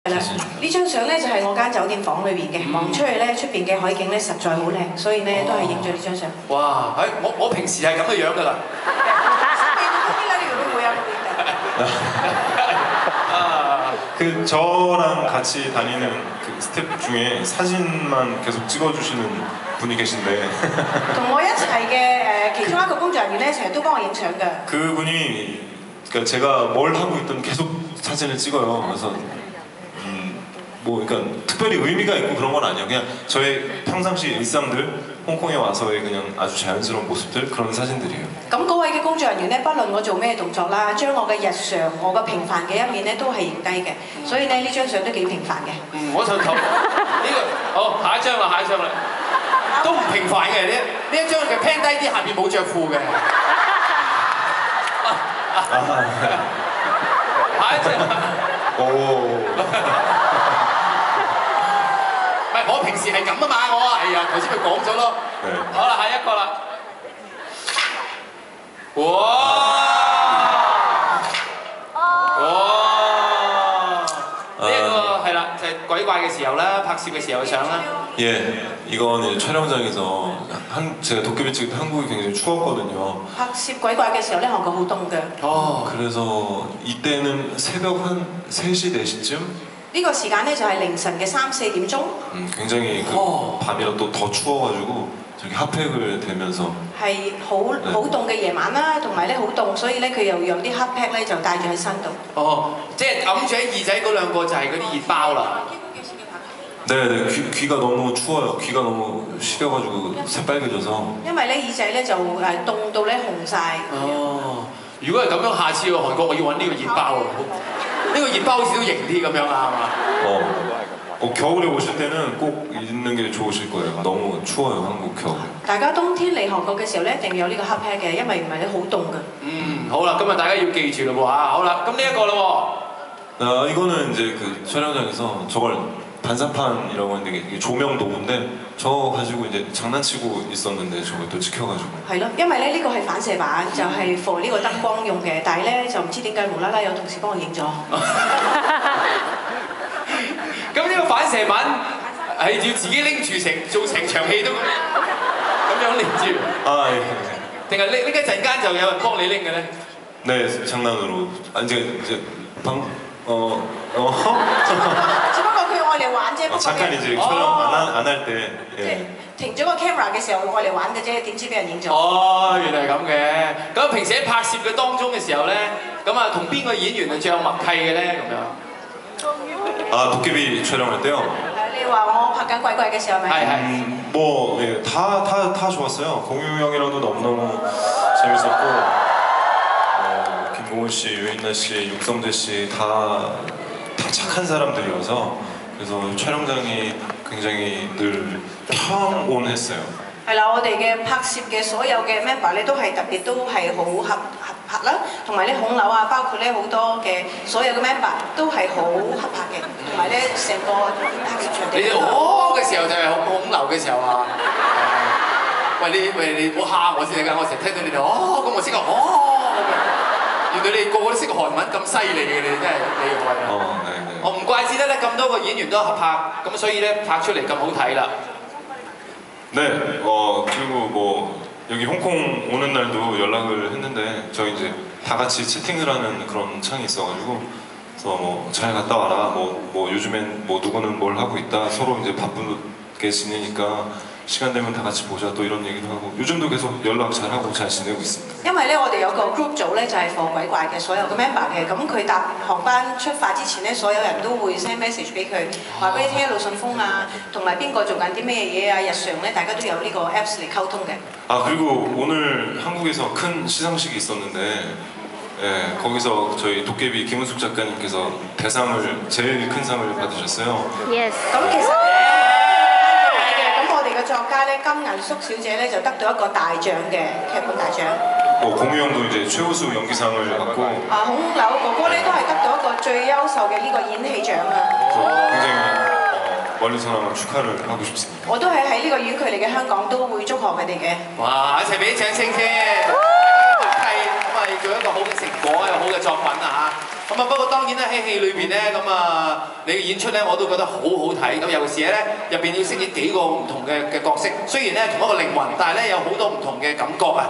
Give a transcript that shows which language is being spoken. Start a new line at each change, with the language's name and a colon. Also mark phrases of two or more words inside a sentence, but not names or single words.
Cantonese: 係啦，呢張相咧就係我間酒店房裏邊嘅，望出去咧出邊嘅海景咧實在好靚，所以咧都係影咗呢張相。哇！我平時係咁嘅樣㗎啦。
Korean: 그 저랑 같이 다니는 그 스태프 중에 사진만 계속 찍어주시는 분이 계신데
Cantonese: 同我一齊嘅其中一個工作人員咧，成日都幫我影相㗎。
Korean: 그분이 그러니까 제가 뭘 하고 있든 계속 사진을 찍어요. 그래서 뭐 그러니까 특별히 의미가 있고 그런 건 아니에요. 그냥 저의 평상시 일상들, 홍콩에 와서의 그냥 아주 자연스러운 모습들 그런 사진들이에요.
Cantonese: 咁嗰位嘅工作人員咧，不論我做咩動作啦，將我嘅日常、我嘅平凡嘅一面咧，都係影低嘅。所以咧，呢張相都幾平凡嘅。我就投呢個好，下一張啦，下一張啦，都唔平凡嘅呢一張嘅 pan 低啲，下邊冇着褲嘅。下一張。唔係我平時係咁啊嘛，我係啊，頭先咪講咗咯。好啦，下一個啦。哇！呢一個係啦，就係鬼怪嘅時候啦，拍攝嘅時候嘅相啦。
Korean: 예, 이건 이제 촬영장에서 제가 도깨비 찍을 때 한국이 굉장히 추웠거든요.
Cantonese: 拍攝鬼怪嘅時候咧，韓國好凍嘅。
Korean: 그래서 이때는 새벽 한 3시, 4시쯤
Cantonese: 呢個時間咧就係凌晨嘅3、4點鐘。
Korean: 굉장히 그 밤이라 또 더 추워가지고 저기 핫팩을 대면서
Cantonese: 係好凍嘅夜晚啦，同埋咧好凍，所以咧佢又讓啲黑 pack 咧就戴住喺身度。哦，即係揞住喺耳仔嗰兩個就係嗰啲熱包啦。
Korean: 네네 귀가 너무 추워요. 귀가 너무 시려가지고 새빨개져서
Cantonese: 因為咧耳仔咧就凍到咧紅晒。哦，如果係咁樣，下次去韓國我要揾呢個熱包喎。呢個熱包好似都型啲咁樣啊，係嘛？
Korean: 겨울에 오실 때는 꼭 있는 게 좋으실 거예요. 너무 추워요, 한국 겨울.
Cantonese: 大家冬天嚟韓國嘅時候咧，一定要有呢個黑 pack 嘅，因為唔係咧好凍嘅。好啦，今日大家要記住咯喎嚇，好啦，咁呢一個咯喎。
Korean: 이거는 이제 그 촬영장에서 저걸 반사판이라고 하는데 이게 조명 도구인데 저 가지고 이제 장난치고 있었는데 저걸 또 찍혀가지고
Cantonese: 係咯，因為咧呢個係反射板，就係 for 呢個燈光用嘅，但係咧就唔知點解無啦啦有同事幫我影咗。咁呢個反射板係要自己拎住做成場戲都咁樣拎住。定係拎一陣間就有人幫你拎嘅咧？
Korean: 네, 장난으로. 이제
Cantonese: 只不過佢愛嚟玩啫。
Korean: 잠깐 이제 촬영 안 할 때
Cantonese: 停咗個 camera 嘅時候愛嚟玩嘅啫，點知俾人影咗。哦，原來係咁嘅。咁平時喺拍攝嘅當中嘅時候咧，咁啊同邊個演員係最有默契嘅咧？咁樣。
Korean: 도깨비 촬영할 때요?
Cantonese: 你話我拍緊鬼怪嘅時候咪？
Korean: 뭐 예, 다 좋았어요. 공유 형이랑도 너무너무 재밌었고 김고은 씨, 유인나 씨, 육성재 씨 다 착한 사람들이어서 그래서 촬영장이 굉장히 늘 평온했어요.
Cantonese: 係啦，我哋嘅拍攝嘅所有嘅 member 咧都係特別都係好合拍啦，同埋咧孔劉啊，包括咧好多嘅所有嘅 member 都係好合拍嘅，同埋咧成個拍攝場地。你哋嘅時候就係孔劉嘅時候啊！喂你唔好蝦我先㗎，我成日聽到你哋咁我識個原來你哋個個都識韓文咁犀利嘅，你哋真係厲害啊！我唔怪之得咧咁多個演員都合拍，咁所以咧拍出嚟咁好睇啦。
Korean: 네, 그리고 뭐 여기 홍콩 오는 날도 연락을 했는데 저희 이제 다 같이 채팅을 하는 그런 창이 있어가지고 그래서 뭐 잘 갔다 와라, 뭐 요즘엔 뭐 누구는 뭘 하고 있다, 서로 이제 바쁘게 지내니까 시간 되면 다 같이 보자 또 이런 얘기도 하고 요즘도 계속 연락 잘하고 잘 지내고 있습니다.
Cantonese: 因為咧我哋有個 group 組咧就係放鬼怪嘅所有嘅 member 嘅，咁佢搭航班出發之前咧，所有人都會
English: send message
Cantonese: 俾佢，話俾你聽一路順風啊，同埋邊個做緊啲咩嘢啊，日常咧大家都有呢個 apps 嚟溝通嘅。
Korean: 그리고 오늘 한국에서 큰 시상식이 있었는데 예, 거기서 저희 도깨비 김은숙 작가님께서 제일 큰 상을 받으셨어요. Yes.
Cantonese: 咁其實我哋嘅作家咧金銀淑小姐咧就得到一個大獎嘅劇本大獎。
Korean: 공유 형도 이제 최우수 연기상을 받고
Cantonese: 孔劉哥哥咧都係得到一個最優秀嘅呢個演戲獎啊！
Korean: 굉장히 멀리서나마 축하를 하고 싶습니다.
Cantonese: 我都係喺呢個遠距離嘅香港都會祝賀佢哋嘅。哇！一齊俾啲掌聲先，大家默契咁啊，做一個好嘅成果，一個好嘅作品啊嚇！咁啊，不過當然咧喺戲裏邊咧，咁啊你嘅演出咧我都覺得好好睇。咁尤其是咧入邊要飾演幾個唔同嘅角色，雖然咧同一個靈魂，但係咧有好多唔同嘅感覺啊。